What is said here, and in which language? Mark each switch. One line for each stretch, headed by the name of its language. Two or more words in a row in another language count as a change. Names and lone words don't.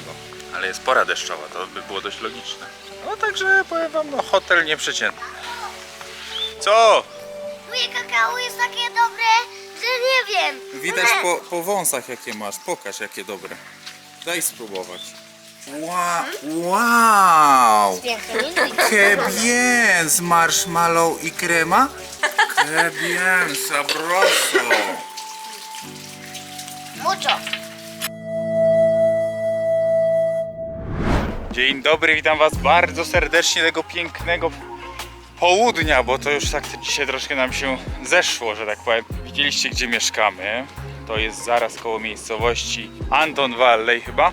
Polish: Ale jest pora deszczowa, to by było dość logiczne. No także powiem wam, no hotel nieprzeciętny. Co? Moje kakao jest takie dobre, że nie wiem. Widać po wąsach jakie masz, pokaż jakie dobre. Daj spróbować. Wow!
Spanish: Que bien!
Polish: Z marshmallow i krema?
Spanish: Que bien, sabroso! Mucho.
Polish: Dzień dobry, witam was bardzo serdecznie tego pięknego południa, bo to już tak dzisiaj troszkę nam się zeszło, że tak powiem. Widzieliście, gdzie mieszkamy. To jest zaraz koło miejscowości Anton Valley chyba.